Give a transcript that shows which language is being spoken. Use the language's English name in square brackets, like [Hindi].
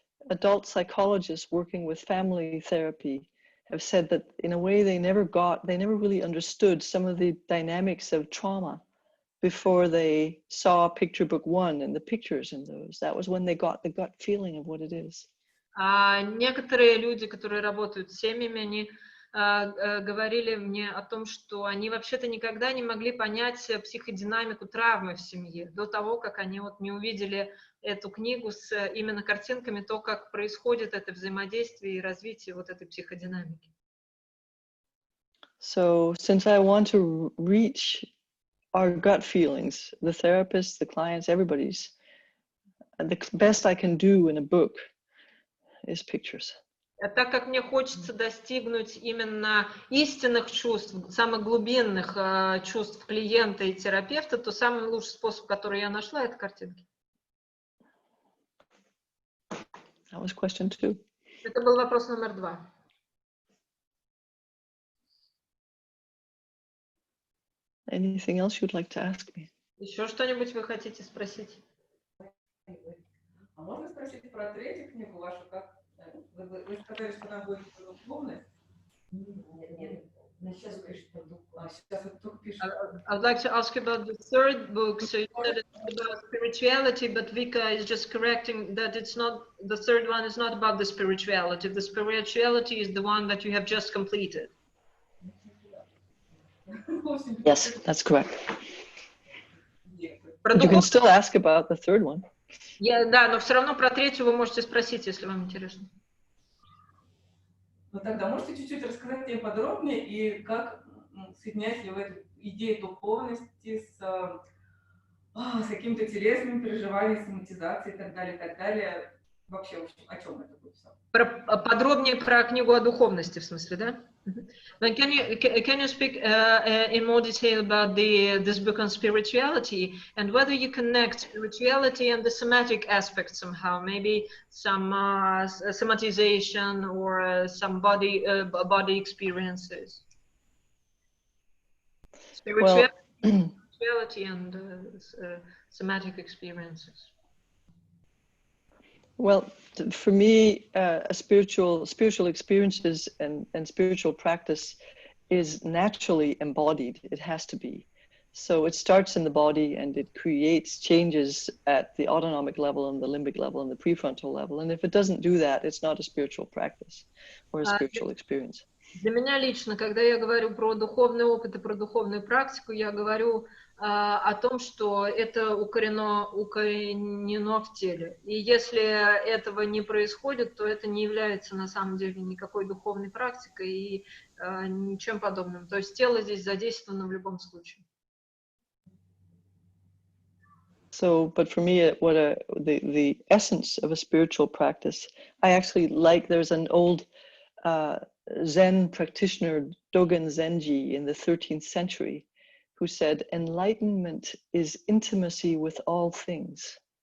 [English] Adult psychologists working with family therapy have said that in a way they never really understood some of the dynamics of trauma before they saw picture book 1 and the pictures in those. That was when they got the gut feeling of what it is. [Russian] Некоторые люди, которые работают с семьями, они говорили мне о том, что они вообще-то никогда не могли понять психодинамику травмы в семье до того, как они вот не увидели эту книгу с именно картинками, то, как происходит это взаимодействие и развитие вот этой психодинамики. [English] So, since I want to reach our gut feelings, the therapists, the clients, everybody's, the best I can do in a book is pictures. [Russian] Так как мне хочется достигнуть именно истинных чувств, самых глубинных чувств клиента и терапевта, то самый лучший способ, который я нашла, это картинки. [English] That was question 2. [Russian] Это был вопрос номер 2. [English] Anything else you'd like to ask me? [Russian] Еще что-нибудь вы хотите спросить? А можно спросить про третью книгу вашу? Как? Вы сказали, что она будет условной. Нет. Сейчас пишет, сейчас вот только пишет. [English] I would like to ask you about the third book. So you said it's about spirituality, but Vika is just correcting that it's not, the third one is not about the spirituality. The spirituality is the one that you have just completed. Yes, that's correct. But you can still ask about the third one. [Russian] Да, но все равно про третью вы можете спросить, если вам интересно. Ну тогда можете чуть-чуть рассказать мне подробнее, и как соединяете ли вы эту идею духовности с какими-то телесными переживаниями, соматизацией и так далее. Вообще, в общем, о чем это будет все? Подробнее про книгу о духовности, в смысле, да? [English] But can you speak in more detail about this book on spirituality and whether you connect spirituality and the somatic aspect somehow, maybe some somatization or some body experiences? Spirituality and somatic experiences. Well, for me, spiritual experiences and spiritual practice is naturally embodied. It has to be. So it starts in the body and it creates changes at the autonomic level and the limbic level and the prefrontal level. And if it doesn't do that, it's not a spiritual practice or a spiritual experience. [Russian] Для меня лично, когда я говорю про духовный опыт и про духовную практику, я говорю о том, что это укоренено в теле. И если этого не происходит, то это не является на самом деле никакой духовной практикой и ничем подобным. То есть тело здесь задействовано в любом случае. [English] So, but for me, the essence of a spiritual practice, I actually like, there's an old Zen practitioner, Dogen Zenji, in the 13th century, who said, enlightenment is intimacy with all things.